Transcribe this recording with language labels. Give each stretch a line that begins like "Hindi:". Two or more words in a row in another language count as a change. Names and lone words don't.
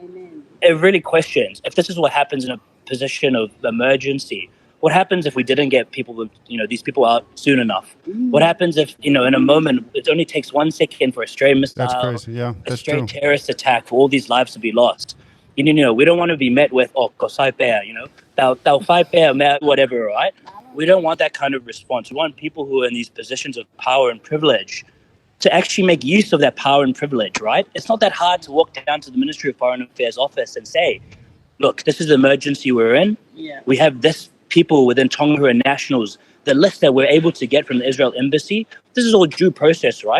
English: It really questions, if this is what happens in a position of emergency, what happens if we didn't get people, these people out soon enough? What happens if, in a moment, it only takes 1 second for a stray missile, That's crazy. Yeah, that's a stray true. terrorist attack, for all these lives to be lost? We don't want to be met with,
Tongan: kosai pea, tau fai pea,
English: whatever, right? We don't want that kind of response. We want people who are in these positions of power and privilege to actually make use of that power and privilege, right? It's not that hard to walk down to the Ministry of Foreign Affairs office and say, look, this is the emergency we're in. Yeah. We have this people within Tonga who are nationals. The list that we're able to get from the Israel embassy, this is all due process, right?